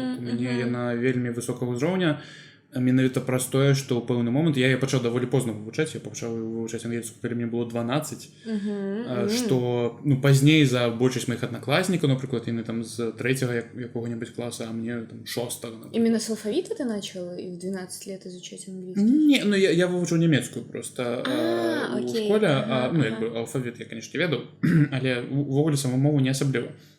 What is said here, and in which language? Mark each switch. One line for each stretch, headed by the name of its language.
Belarusian: У мяне яна вельмі высокага ўзроўня, менавіта праз тое, што ў пэўны момант я пачаў даволі позна вывучаць, я пачаў вывучаць ангельскую, калі мне было 12, што пазней за большасць маіх аднакласнікаў, напрыклад, яны там з 3-го якога-небудзь класа, а мне там 6-го.
Russian: Именно с алфавита ты начал и в 12 лет изучать английский?
Belarusian: Не, ну я вывучыў нямецкую просто у школе, алфавіт я, конечно, ведаў, але увогуле саму мову не асабліва.